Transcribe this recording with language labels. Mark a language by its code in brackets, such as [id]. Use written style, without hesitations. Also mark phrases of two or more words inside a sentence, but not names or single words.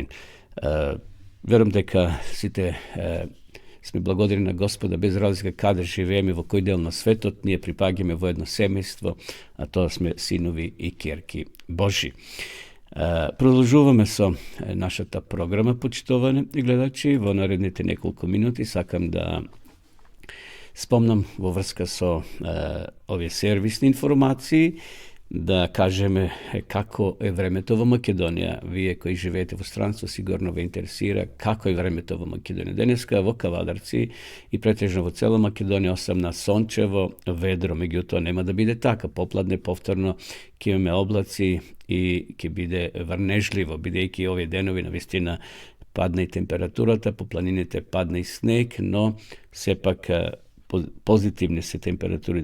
[mk] Верувам дека сите сме благодарни на Господа, без разлика каде живееме, во кој дел на светот, ние припаѓаме во едно семејство, а тоа сме синови и ќерки Божи. Продолжуваме со нашата програма, почитувани гледачи. Во наредните неколку минути сакам да спомнам во врска со овие сервисни информации да кажеме како е времето во Македонија. Вие кои живеете во странство сигурно ве интересира како е времето во Македонија. Денеска во Кавадарци и претежно во цела Македонија осамна сончево, ведро, меѓутоа нема да биде така. Попладне повторно ќе имаме облаци и ќе биде врнежливо, бидејќи овие денови навистина падна и температурата, по планините падна и снег, но сепак позитивни се температури.